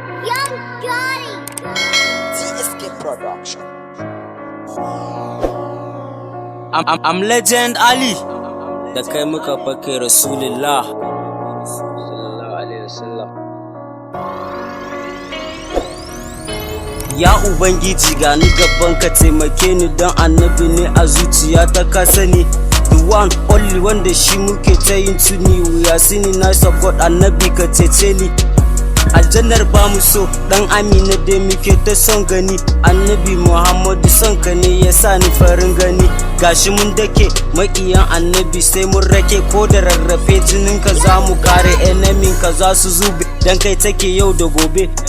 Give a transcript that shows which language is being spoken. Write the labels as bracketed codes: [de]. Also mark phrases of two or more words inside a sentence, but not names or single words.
[en] Young Gotti. T S K Production. I'm, I'm, I'm Legend Ali. [ha] Da kai muka fake Rasulullah. [ar] صلى الله عليه وسلم. [ha] Ya Ubangiji, ga ni gaban ka, taimake ni don Annabi ne a zuciya ta, ka sani. [en] The one, only, [ha] wanda shi muke ta yin tuni. [en] We are sinning, nice of God, [ha] Annabi ka cece ni. Aljannar ba mu so, dan Amina dai muke ta son gani. Annabi Muhammadu, son ka ne ya sa ni farin gani. Gashi mun dake maƙiyan Annabi, sai mun rake, ko da rarrafe jinin ka za mu kare, enemy ka za su zube, dan kai take yau da gobe.